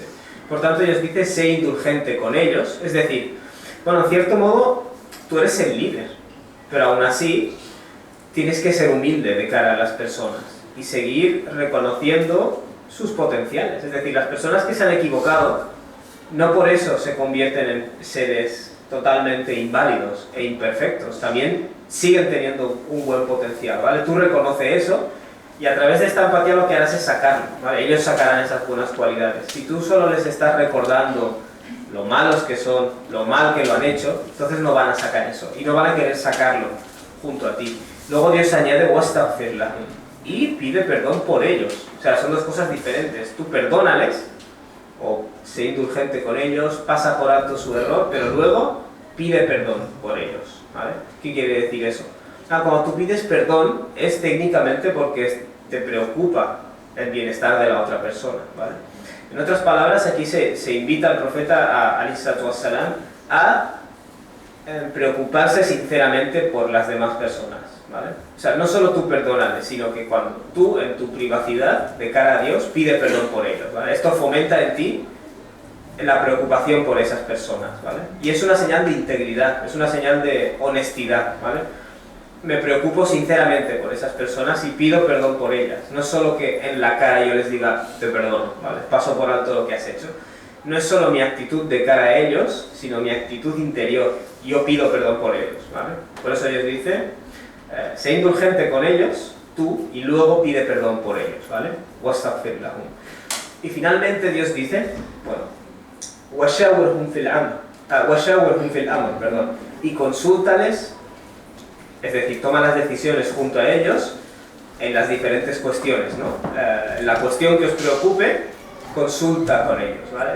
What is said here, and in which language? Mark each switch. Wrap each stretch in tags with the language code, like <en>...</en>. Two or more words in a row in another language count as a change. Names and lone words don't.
<es>Por tanto, Dios dice, sé indulgente con ellos, es decir, bueno, en cierto modo, tú eres el líder, pero aún así, tienes que ser humilde de cara a las personas y seguir reconociendo sus potenciales, es decir, las personas que se han equivocado, no por eso se convierten en seres totalmente inválidos e imperfectos, también siguen teniendo un buen potencial, ¿vale? Tú reconoces eso y a través de esta empatía lo que harás es sacarlo, ¿vale? Ellos sacarán esas buenas cualidades. Si tú solo les estás recordando lo malos que son, lo mal que lo han hecho, entonces no van a sacar eso y no van a querer sacarlo junto a ti. Luego Dios añade</es> <ar>"واستغفر لهم",</ar> <es>y pide perdón por ellos. O sea, son dos cosas diferentes. Tú perdónales, o sé indulgente con ellos, pasa por alto su error, pero luego pide perdón por ellos, ¿vale? ¿Qué quiere decir eso? Cuando tú pides perdón es técnicamente porque te preocupa el bienestar de la otra persona, ¿vale? En otras palabras, aquí se invita al profeta</es> <ar>عليه الصلاة والسلام</ar> <es>a preocuparse sinceramente por las demás personas, ¿vale? O sea, no solo tú perdónales, sino que cuando tú, en tu privacidad, de cara a Dios, pide perdón por ellos, ¿vale? Esto fomenta en ti la preocupación por esas personas, ¿vale? Y es una señal de integridad, es una señal de honestidad, ¿vale? Me preocupo sinceramente por esas personas y pido perdón por ellas. No es solo que en la cara yo les diga, te perdono, ¿vale? Paso por alto lo que has hecho. No es solo mi actitud de cara a ellos, sino mi actitud interior. Yo pido perdón por ellos, ¿vale? Por eso Dios dice, sé indulgente con ellos, tú, y luego pide perdón por ellos, ¿vale?</es> <ar>واستغفر لهم.</ar> <es>Y finalmente Dios dice, bueno,</es> <ar>وشاورهم في الأمر,</ar> <es>perdón, y consúltales, es decir, toma las decisiones junto a ellos en las diferentes cuestiones, ¿no? La cuestión que os preocupe, consulta con ellos, ¿vale?</es>